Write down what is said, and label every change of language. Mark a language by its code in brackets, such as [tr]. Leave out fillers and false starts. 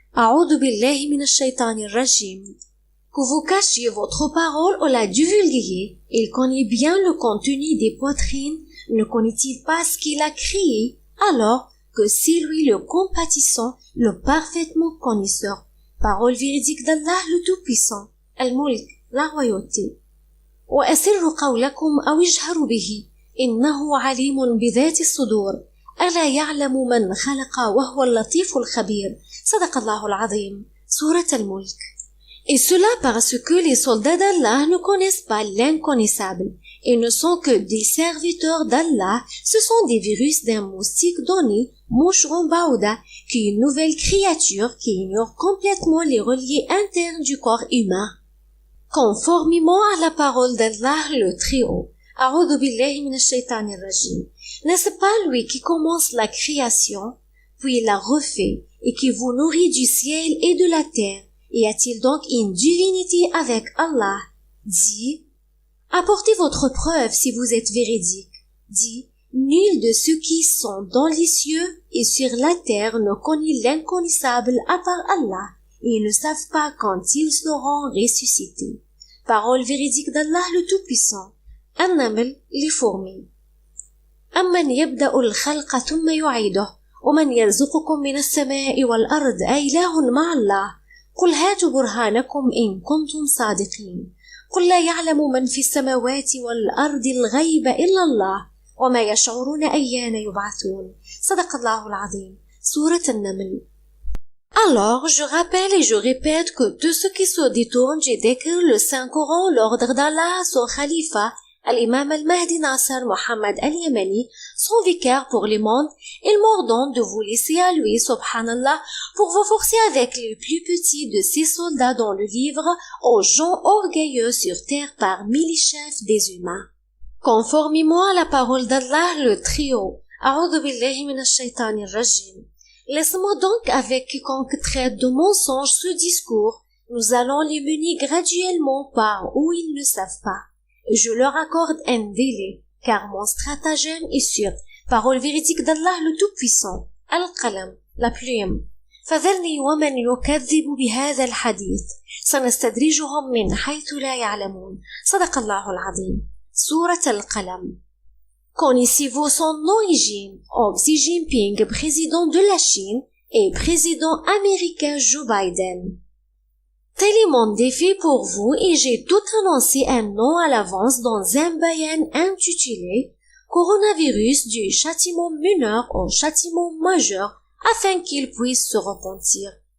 [ar] A'udhu billahi minash shaitanir rajim. [fr] Que vous cachiez votre parole ou la divulguiez, il connaît bien le contenu des poitrines, ne connaît-il pas ce qu'il a créé, alors que c'est lui le compatissant, le parfaitement connaisseur. Parole véridique d'Allah le Tout-Puissant. Al-Mulk, la royauté. [ar] وأسروا قولكم أو اجهروا به إنه عليم بذات الصدور ألا يعلم من خلق وهو اللطيف الخبير صدق الله العظيم. [fr] Sourate Al-Mulk. Et cela parce que les soldats d'Allah ne connaissent pas l'inconnaissable et ne sont que des serviteurs d'Allah. Ce sont des virus d'un moustique donné moucheron Baouda, qui est une nouvelle créature qui ignore complètement les reliés internes du corps humain. Conformément à la parole d'Allah le Très-Haut, [ar] A'oudhu billahi minash shaitanir rajim, [fr] n'est-ce pas lui qui commence la création, puis la refait, et qui vous nourrit du ciel et de la terre? Y a-t-il donc une divinité avec Allah? Dit, apportez votre preuve si vous êtes véridique. Dit, nul de ceux qui sont dans les cieux et sur la terre ne connaît l'inconnaissable à part Allah, et ils ne savent pas quand ils seront ressuscités. Parole véridique d'Allah le Tout-Puissant. [ar] النمل [fr] les fourmis. [ar] أمن يبدأ الخلق ثم يعيده ومن يرزقكم من السماء والأرض أإله مع الله قل هاتوا برهانكم إن كنتم صادقين قل لا يعلم من في السماوات والأرض الغيب إلا الله وما يشعرون أيان يبعثون. صدق الله العظيم. سورة النمل. [fr] Alors, je rappelle et je répète que tout ce qui se détourne du décret le Saint-Coran, l'ordre d'Allah, son khalifa, Al-Imam al-Mahdi Nasser Mohammed al-Yamani, son vicaire pour les mondes, il m'ordonne de vous laisser à lui, subhanallah, pour vous forcer avec les plus petits de ses soldats dans le livre aux gens orgueilleux sur terre parmi les chefs des humains. Conformément à la parole d'Allah le Très-Haut, [ar] A'oudhu billahi minash shaitanir rajim. [fr] Laisse-moi donc avec quiconque traite de mensonge ce discours, nous allons les mener graduellement par où ils ne savent pas. Je leur accorde un délai, car mon stratagème est sûr. Parole véridique d'Allah le Tout-Puissant. Al-Qalam, la plume. [ar] فذرني ومن يكذب بهذا الحديث سنستدرجهم من حيث لا يعلمون. صدق الله العظيم. سورة القلم. [fr] Connaissez-vous son origine? Xi Jinping, président de la Chine, et président américain Joe Biden. Tel est mon défi pour vous et j'ai tout annoncé un nom à l'avance dans un bayan intitulé Coronavirus du châtiment mineur au châtiment majeur afin qu'il puisse se repentir.